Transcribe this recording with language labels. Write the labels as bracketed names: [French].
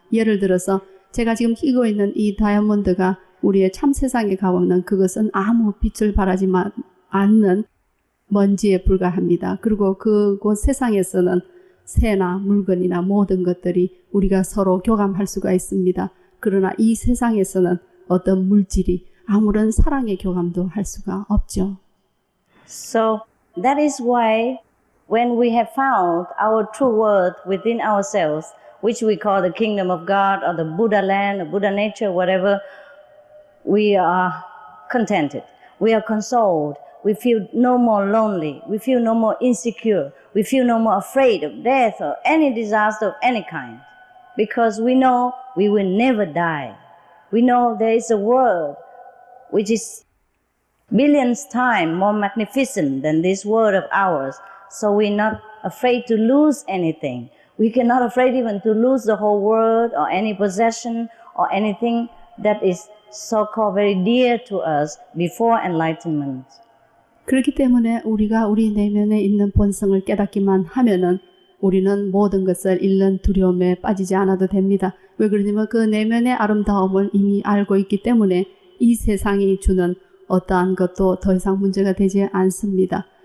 [Korean] 예를 들어서 제가 지금 끼고 있는 이 다이아몬드가 우리의 참 세상에 가보면 그것은 아무 빛을 발하지 않는 먼지에 불과합니다. 그리고 그곳 세상에서는 새나 물건이나 모든 것들이 우리가 서로 교감할 수가 있습니다. 그러나 이 세상에서는 어떤 물질이 아무런 사랑의 교감도 할 수가 없죠. [English] So that is why when we have found our true worth within ourselves, which we call the kingdom of God or the Buddha land or Buddha nature, whatever, we are contented. We are consoled. We feel no more lonely. We feel no more insecure. We feel no more afraid of death or any disaster of any kind. Because we know we will never die. We know there is a world which is billions times more magnificent than this world of ours. So we're not afraid to lose anything. We cannot afraid even to lose the whole world or any possession or anything that is so-called very dear to us before enlightenment. [Korean] 그렇기 때문에 우리가 우리 내면에 있는 본성을 깨닫기만 하면은 우리는 모든 것을 잃는 두려움에 빠지지 않아도 됩니다. 왜 그러냐면 그 내면의 아름다움을 이미 알고 있기 때문에 이 세상이 주는 어떠한 것도 더 이상 문제가 되지 않습니다.